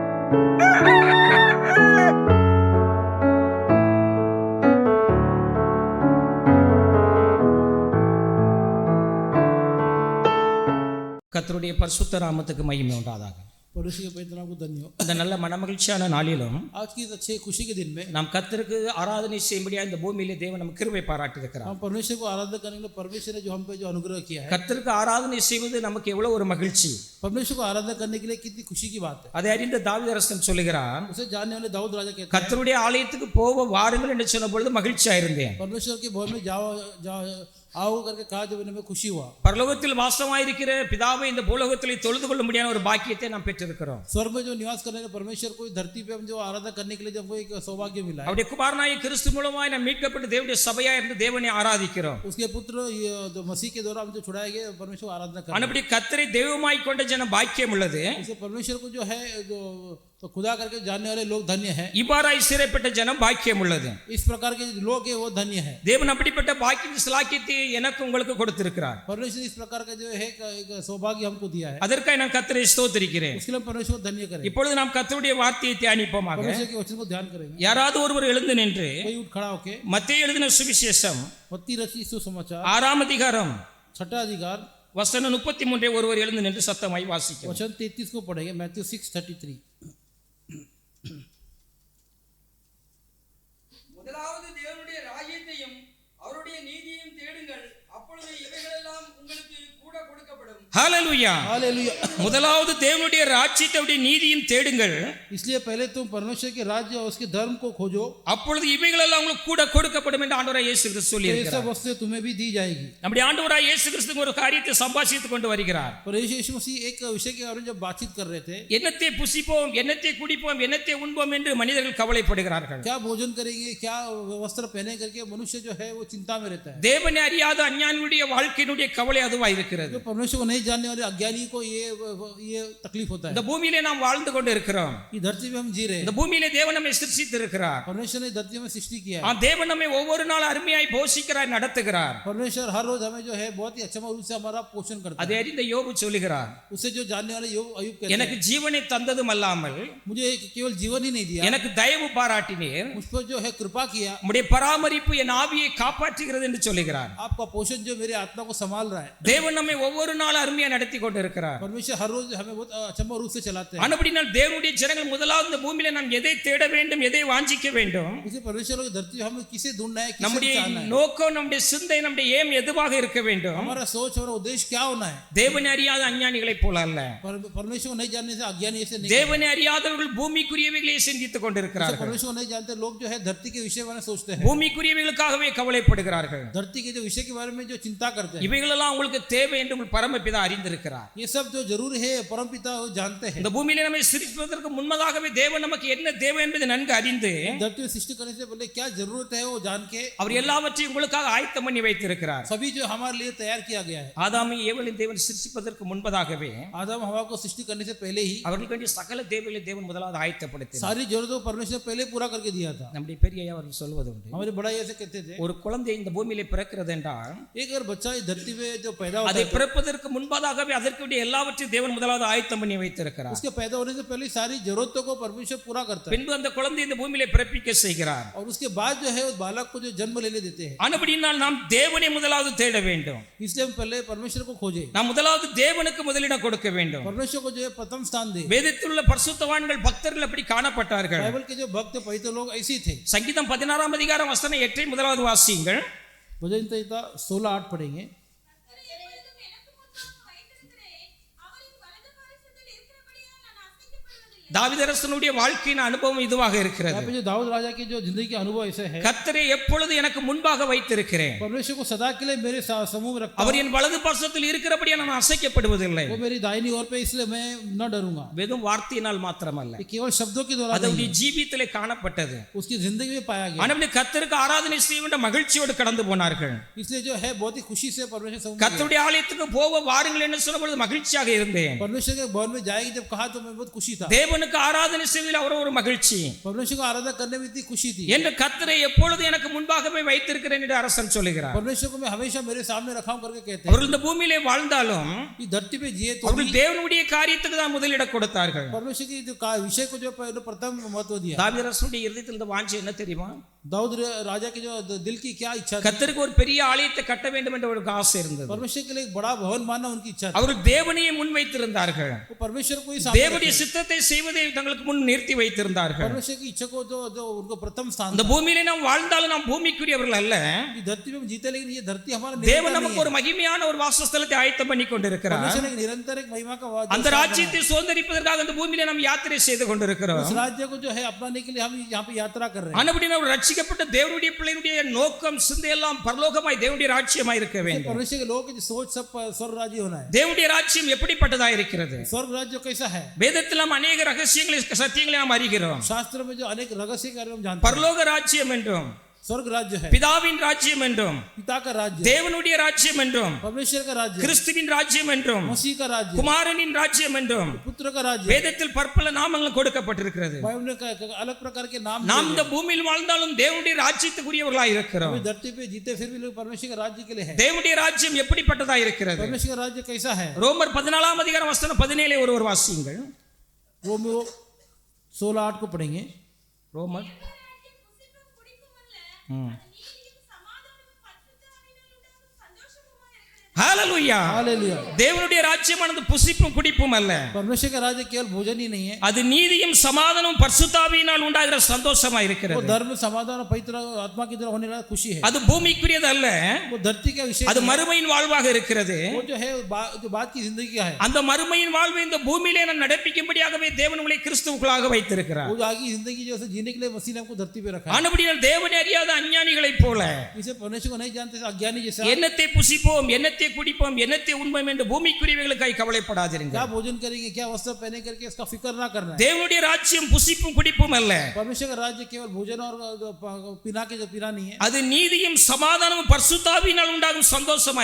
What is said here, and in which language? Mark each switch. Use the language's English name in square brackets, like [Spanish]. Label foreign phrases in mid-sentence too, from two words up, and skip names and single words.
[Tamil] கர்த்தருடைய பரிசுத்த நாமத்துக்கு மகிமை உண்டாதாக. [Hindi] परमेश्वर के पवित्र नाम को धन्य हो। [Tamil] இந்த நல்ல மனமகிழ்ச்சியான நாளிலும் [Hindi] आज की इस अच्छे खुशी के दिन में [Tamil] நாம் கர்த்தருக்கு ஆராதனை செய்யும்படியா இந்த பூமியிலே தேவன் நமக்கு கிருபை பாராட்டி இருக்கிறார். [Hindi] हम परमेश्वर को आराधना करने के लिए परमेश्वर ने जो हम पे जो अनुग्रह किया है, [Tamil] கர்த்தருக்கு ஆராதனை செய்வது நமக்கு எவ்வளவு ஒரு மகிழ்ச்சி. [Hindi] परमेश्वर को आराधना करने के लिए कितनी खुशी की बात है। [Tamil] அதை அறிந்த தாவீது அரசன் சொல்லுகிறான், [Hindi] उसे जानने वाले दाऊद राजा कहते हैं, [Tamil] கர்த்தருடைய ஆலயத்துக்கு போக வாருங்கள் என்று சொன்ன பொழுது மகிழ்ச்சியா இருந்தேன். [Hindi] परमेश्वर के भवन में जाओ आओ करके कहा जब में खुशी हुआ। [Tamil] பரலோகத்தில் வாசமாயிருக்கிற பிதாவை இந்த பூலோகத்திலே தொழுது கொள்ள முடியாத ஒரு பாக்கியத்தை நாம் பெற்றிருக்கிறோம். [Hindi] स्वर्ग में जो निवास करने वाले परमेश्वर को धरती पे हम जो आराधना करने के लिए जब एक सौभाग्य मिला है, [Tamil] அவருடைய குமாரனாகிய கிறிஸ்து மூலமாய் நாம் மீட்கப்பட்டு தேவனுடைய சபையா இருந்து தேவனை ஆராதிக்கிறோம். [Hindi] उसके पुत्र जो मसीह के द्वारा हम जो छुड़ाए गए परमेश्वर को आराधना करते हैं। [Tamil] அப்படி கர்த்தரை தெய்வமாய் கொண்ட ஜனம் பாக்கியம் உள்ளது. [Hindi] इसे परमेश्वर को जो है जो तो खुदा करके जानने वाले लोग धन्य हैं। [Tamil] இவ்வாறாய் சிறைப்பட்ட ஜனம் பாக்கியம் உள்ளது. [Hindi] इस प्रकार के लोग है वो धन्य है। [Tamil] தேவன் அப்படிப்பட்ட பாக்கிய ஸ்லாக்கியத்தை எனக்கு உங்களுக்கு கொடுத்திருக்கிறார். [Hindi] परमेश्वर इस प्रकार का जो है एक सौभाग्य हमको दिया है, [Tamil] அதற்காக நான் கர்த்தரை ஸ்தோத்திரிக்கிறேன். [Hindi] उसके लिए परमेश्वर को धन्य करें। [Tamil] இப்பொழுது நாம் கர்த்தருடைய வார்த்தையை தியானிப்போமாக. [Hindi] परमेश्वर के वचन को ध्यान करेंगे। [Tamil] யாராவது ஒருவர் எழுந்து நின்று [Hindi] कोई उठ खड़ा होके [Tamil] மத்தேயு எழுதின சுவிசேஷம் [Hindi] मत्ती रचित सुसमाचार [Tamil] 6ஆம் அதிகாரம் [Hindi] 6वां अधिकार [Tamil] வசனம் 33 ஒருவர் எழுந்து நின்று சத்தமாய் வாசிக்கும். [Hindi] वचन 33 को पढ़ेंगे। मैथ्यू 6:33। [Tamil] முதலாவது தேவனுடைய ராஜ்யத்தையும் அவருடைய நீதியையும் தேடுங்கள், அப்பொழுது இவைகளெல்லாம் உங்களுக்கு கூட கொடுக்கப்படும். ஹல்லேலூயா. [Hindi] हालेलुया। [Tamil] முதலாவது தேவனுடைய ராஜ்யத்தை நீதியும் தேடுங்கள், [Hindi] इसलिए पहले तुम परमेश्वर के राज्य और उसके धर्म को खोजो, [Tamil] அப்பொழுது இவைகளெல்லாம் உங்களுக்கு கூட கொடுக்கப்படும் என்று ஆண்டவராய் இயேசு கிறிஸ்து சொல்லி [Hindi] तो ये [Tamil] இருக்கிறார். [Hindi] सब वस्तुएं तुम्हें भी दी जाएगी। [Tamil] நம்முடைய ஆண்டவராய் இயேசு கிறிஸ்து ஒரு காரியத்தை சம்பாஷித்துக் கொண்டு வருகிறார். [Hindi] पर यीशु मसीह एक विषय के बारे में जब बातचीत कर रहे थे, [Tamil] என்னத்தை புசிப்போம், என்னத்தை குடிப்போம், என்னத்தை உண்போம் என்று மனிதர்கள் கவலைப்படுகிறார்கள். [Hindi] क्या भोजन करेंगे, क्या वस्त्र पहने करके मनुष्य जो है वो चिंता में रहता है। [Tamil] தேவனை அறியாத அஞ்ஞானியுடைய வாழ்க்கையினுடைய கவலை அதுவாய் இருக்கிறது. [Hindi] जो परमेश्वर को नहीं जानने वाले अज्ञानी को ये तकलीफ होता है। [Tamil] இந்த பூமியிலே நாம் வாழ்ந்து கொண்டு இருக்கிறோம். [Hindi] ये धरती पे हम जी रहे [Tamil] இந்த [Hindi] हैं। [Tamil] பூமியிலே தேவன் நம்மை சிருஷ்டித்து இருக்கிறார். [Hindi] परमेश्वर ने धरती में सृष्टि किया है। [Tamil] தேவன் நம்மை ஒவ்வொரு நாள் அருமையாய் போஷிக்கிறார், நடத்துகிறார். [Hindi] परमेश्वर हर रोज हमें जो है बहुत ही अच्छा रूप से हमारा पोषण करता [Tamil] அதை [Hindi] है। [Tamil] அறிந்த யோபு சொல்லுகிறார், [Hindi] उसे जो जानने वाले अयुब कहते [Tamil] எனக்கு [Hindi] हैं, [Tamil] ஜீவனை தந்ததும் அல்லாமல் [Hindi] मुझे केवल जीवन ही नहीं दिया, [Tamil] எனக்கு தயவு பாராட்டினீர், [Hindi] मुझ पर जो है कृपा किया, [Tamil] உம்முடைய பராமரிப்பு என் ஆவியை காப்பாற்றுகிறது என்று சொல்லுகிறார். [Hindi] आपका पोषण जो मेरे आत्मा को संभाल रहा है। [Tamil] தேவன் நம்மை ஒவ்வொரு நாள் அருமையா நடத்தி கொண்டு இருக்கிறார். [Hindi] परमेश्वर हर रोज हमें बहुत अच्छा रूप से चलाते हैं। [Tamil] ஆனபடினால் தேவனுடைய ஜனங்கள் முதலாவது இந்த பூமியில நாம் எதை தேட வேண்டும், எதை வாஞ்சிக்க வேண்டும், [Hindi] इसे परमेश्वर की धरती हमें किसे ढूंढना है, किसे [Tamil] நம்முடைய [Hindi] चाहना है, [Tamil] நோக்கம், நம்முடைய சிந்தை, நம்முடைய ஏம் எதுவாக இருக்க வேண்டும். [Hindi] हमारा सोच और उद्देश्य क्या होना है। [Tamil] தேவனை அறியாத அஞ்ஞானிகளைப் போல அல்ல. [Hindi] परमेश्वर को नहीं जानने से अज्ञानी ऐसे नहीं। [Tamil] தேவனை அறியாதவர்கள் பூமிக்குரியவைகளை சிந்தித்துக் கொண்டிருக்கிறார்கள். [Hindi] परमेश्वर को नहीं जानते लोग जो है धरती के विषय में सोचते हैं, [Tamil] பூமிக்குரியவைகளுக்காகவே கவலைப்படுகிறார்கள். [Hindi] धरती के जो विषय के बारे में जो चिंता करते हैं। [Tamil] இவைகளெல்லாம் உங்களுக்கு தேவை என்று உங்கள் பரமபிதா அறிந்திருக்கிறார். [Hindi] ये सब जो जरूर है परमपिता वो जानते हैं। [Tamil] இந்த பூமியில நம்மை சிருஷ்டிப்பதற்கு முன்னதாகவே தேவன் நமக்கு என்ன தேவை என்பதை நன்கு அறிந்து [Hindi] धरती में सृष्टि करने से पहले क्या जरूरत है वो जान के [Tamil] அவர் எல்லாவற்றையும் உங்களுக்காக ஆயத்தம் பண்ணி வைத்திருக்கிறார். [Hindi] सभी जो हमारे लिए तैयार किया गया है। [Tamil] ஆதாமை ஏவலின் தேவன் சிருஷ்டிப்பதற்கு முன்பதாகவே [Hindi] आदम हवा को सृष्टि करने से पहले ही [Tamil] அவர்களுக்கு வேண்டிய சகல தேவைகளை தேவன் முதலாவது ஆயத்தப்படுத்தினார். [Hindi] सारी जरूरतों परमेश्वर पहले पूरा करके दिया था। [Tamil] நம்முடைய பெரிய ஐயா அவர்கள் சொல்வது உண்டு, [Hindi] हमारे बड़ा ऐसे कहते थे, [Tamil] ஒரு குழந்தை இந்த பூமியிலே பிறக்கிறது என்றால் [Hindi] एक अगर बच्चा इस धरती पे जो पैदा होता [Tamil] அதை [Hindi] है, [Tamil] பிறப்பதற்கு முன்பதாகவே அதற்கு வேண்டிய எல்லாவற்றையும் தேவன் முதலாவது ஆயத்தம் பண்ணி வைத்திருக்கிறார். [Hindi] उसके पैदा होने से पहले सारी जरूरतों को परमेश्वर पूरा करता है, [Tamil] பின்பு அந்த குழந்தை இந்த பூமியிலே பிறப்பிக்க செய்கிறார். [Hindi] और उसके बाद जो है उस बालक को जो जन्म लेने देते हैं। [Tamil] ஆனபடியினால் நாம் தேவனை முதலாவது தேட வேண்டும். [Hindi] इसलिए हम पहले परमेश्वर को खोजे, [Tamil] நாம் முதலாவது தேவனுக்கு முதலிடம் கொடுக்க வேண்டும். [Hindi] परमेश्वर को जो है प्रथम स्थान दे। [Tamil] வேதத்தில் உள்ள பரிசுத்தவான்கள் பக்தர்கள் அப்படி காணப்பட்டார்கள். [Hindi] बाइबल के जो भक्त पवित्र लोग ऐसे ही थे। [Tamil] சங்கீதம் 16ஆம் அதிகாரம் வசனம் 8 முதலாவது வாசியுங்கள். [Hindi] भजन संहिता 16:8 पढ़ेंगे। [Tamil] தாவீதரசனுடைய வாழ்க்கையின் அனுபவம் இதுவாக இருக்கிறது. [Hindi] यहाँ पे जो दाऊद राजा की जो जिंदगी का अनुभव ऐसे है, [Tamil] கர்த்தரை எப்பொழுது எனக்கு முன்பாக வைத்திருக்கிறேன், [Hindi] परमेश्वर को सदा के लिए मेरे समूह में रखता [Tamil] அவர் [Hindi] हूं। [Tamil] என் வலது பக்கத்தில் இருக்கிறபடியா நான் அசைக்கப்படுவதில்லை. [Hindi] वो मेरी दाहिनी ओर पे, इसलिए मैं न डरूंगा। [Tamil] வெறும் வார்த்தையினால் மாத்திரமல்ல, [Hindi] ये केवल शब्दों के द्वारा [Tamil] அது [Hindi] नहीं, [Tamil] ஜீவியத்திலே காணப்பட்டது. [Hindi] उसकी जिंदगी में पाया गया। [Tamil] ஆனபடி கர்த்தருக்கு ஆராதனை செய்ய வேண்டிய மகிழ்ச்சியோடு கடந்து போனார்கள். [Hindi] इसलिए जो है बहुत ही खुशी से परमेश्वर समूह में [Tamil] கர்த்தருடைய ஆலயத்துக்கு போக வாருங்கள் என்று சொன்னபொழுது மகிழ்ச்சியாக இருந்தேன். [Hindi] परमेश्वर के भवन में जाएगी जब कहा तो मैं बहुत खुशी था। [Tamil] தேவன் தேவனுக்கு ஆராதனை செய்வதில் அவர் ஒரு மகிழ்ச்சி [Hindi] परमेश्वर को आराधना करने में इतनी खुशी थी। [Tamil] என்று கர்த்தரை எப்பொழுது எனக்கு முன்பாகவே வைத்திருக்கிறேன் என்று அரசன் சொல்லுகிறார். [Hindi] परमेश्वर को मैं हमेशा मेरे सामने रखा हूं करके कहते हैं। [Tamil] அவர்கள் இந்த பூமியிலே வாழ்ந்தாலும் [Hindi] इस धरती पे जिए तो [Tamil] அவர்கள் தேவனுடைய காரியத்துக்கு தான் முதலிடம் கொடுத்தார்கள். [Hindi] परमेश्वर की जो विषय को जो प्रथम महत्व दिया। [Tamil] தாவீது அரசனுடைய இருதயத்தில் இந்த வாஞ்சை என்ன தெரியுமா? [Hindi] दाऊद राजा की जो दिल की क्या इच्छा थी? [Tamil] கர்த்தருக்கு ஒரு பெரிய ஆலயத்தை கட்ட வேண்டும் என்ற ஒரு ஆசை இருந்தது. [Hindi] परमेश्वर के लिए एक बड़ा भवन मानना उनकी इच्छा थी। [Tamil] அவர்கள் தேவனையே முன் வைத்திருந்தார்கள். [Hindi] वो परमेश्वर को ही [Tamil] தேவனுடைய சித்தத்தை செய்வதை தங்களுக்கு முன் நிறுத்தி வைத்திருந்தார்கள். [Hindi] परमेश्वर की इच्छा को जो उनको प्रथम स्थान। [Tamil] இந்த பூமியிலே நாம் வாழ்ந்தாலும் நாம் பூமிக்குரியவர்கள் அல்ல. [Hindi] इस धरती पे हम जीते लेकिन ये धरती हमारा [Tamil] தேவன் நமக்கு ஒரு மகிமையான ஒரு வாசஸ்தலத்தை ஆயத்தம் பண்ணி கொண்டிருக்கிறார். [Hindi] परमेश्वर एक निरंतर एक महिमा का [Tamil] அந்த ராஜ்யத்தை சுதந்தரிப்பதற்காக இந்த பூமியிலே நாம் யாத்திரை செய்து கொண்டிருக்கிறோம். [Hindi] उस राज्य को जो है अपनाने के लिए हम यहाँ पे यात्रा कर रहे हैं। [Tamil] ஆனபடியால் ஒரு ரட்சிக்கப்பட்ட தேவனுடைய பிள்ளைகளுடைய நோக்கம் சிந்தை எல்லாம் பரலோகமாய் தேவனுடைய ராஜ்யமாய் இருக்க வேண்டும். [Hindi] परमेश्वर के लोगों की सोच सब स्वर्ग राज्य होना है। [Tamil] தேவனுடைய ராஜ்யம் எப்படிப்பட்டதா இருக்கிறது? [Hindi] स्वर्ग राज्य कैसा है? [Tamil] வேதத்தில் நாம் अनेक ரகசியங்களை சத்தியங்களை நாம் அறிகிறோம். [Hindi] शास्त्र में जो अनेक रहस्य के बारे में हम जानते हैं। [Tamil] பரலோக ராஜ்யம் என்றும் [Hindi] स्वर्ग राज्य है, [Tamil] பிதாவின் ராஜ்யம் என்றும் [Hindi] पिता का राज्य, [Tamil] தேவனுடைய ராஜ்யம் என்றும் [Hindi] परमेश्वर का राज्य, [Tamil] கிறிஸ்துவின் ராஜ்யம் என்றும் [Hindi] मसीह का राज्य, [Tamil] குமாரனின் ராஜ்யம் என்றும் [Hindi] पुत्र का राज्य। [Tamil] வேதத்தில் பற்பல நாமங்கள் கொடுக்கப்பட்டிருக்கிறது. [Hindi] बाइबल का अलग प्रकार के नाम। [Tamil] நாம் இந்த பூமியில் வாழ்ந்தாலும் தேவனுடைய ராஜ்யத்துக்குரியவர்களாய் இருக்கிறோம். [Hindi] धरती पे जीते फिर भी लोग परमेश्वर के राज्य के लिए है। [Tamil] தேவனுடைய ராஜ்யம் எப்படிப்பட்டதா இருக்கிறது? [Hindi] परमेश्वर का राज्य कैसा है? [Tamil] ரோமர் 14 அதிகாரம் வசனம் 17 ஒருவர் வாசியுங்கள். [Hindi] वो में 16:8 को पढ़ेंगे। [Tamil] ரோமர் ஹalleluya [Hindi] हालेलुया। [Tamil] தேவனுடைய ராஜ்யமானது புசிப்பும் குடிப்பும் அல்ல. [Hindi] परमेश्वर का राज्य केवल भोजन ही नहीं है, [Tamil] அது நீதியும் சமாதானமும் பரிசுத்தாவியினால் உண்டாகிற சந்தோஷமா [Hindi] वो [Tamil] இருக்கிறது. [Hindi] धर्म समाधान और पवित्र आत्मा की तरह होने वाला खुशी है। [Tamil] அது பூமிக்குரியது அல்ல, [Hindi] वो धरती का विषय [Tamil] அது மறுமையின் வாழ்வாக இருக்கிறது. [Hindi] वो जो है जो बात की जिंदगी का है। [Tamil] அந்த மறுமையின் வாழ்வை இந்த பூமியிலே நாம் நடப்பிக்கும்படியாகவே தேவன் உங்களை கிறிஸ்துவுக்குள்ளாக வைத்திருக்கிறார். [Hindi] वो जो आगे जिंदगी जो है जीने के लिए मसीह ने हमको धरती पे रखा है। [Tamil] ஆனபடியால் தேவனை அறியாத அஞ்ஞானிகளைப் போல [Hindi] इसे परमेश्वर को नहीं जानते अज्ञानी जैसा [Tamil] என்னத்தை புசிப்போம் என்னத்தை குடிப்போம் என்னத்தை உண்போம் என்று பூமிக்குரியவைகளுக்காய் கவலைப்படாதீர்கள். [Hindi] क्या भोजन करेंगे क्या वस्त्र पहने करके इसका फिक्र ना करना है। [Tamil] தேவனுடைய ராஜ்யம் புசிப்பும் குடிப்பும் அல்ல, [Hindi] परमेश्वर का राज्य केवल भोजन और पीना के जो पीना नहीं है, [Tamil] அது நீதியும் சமாதானமும் பரிசுத்தாவியினால் உண்டாகும் சந்தோஷமா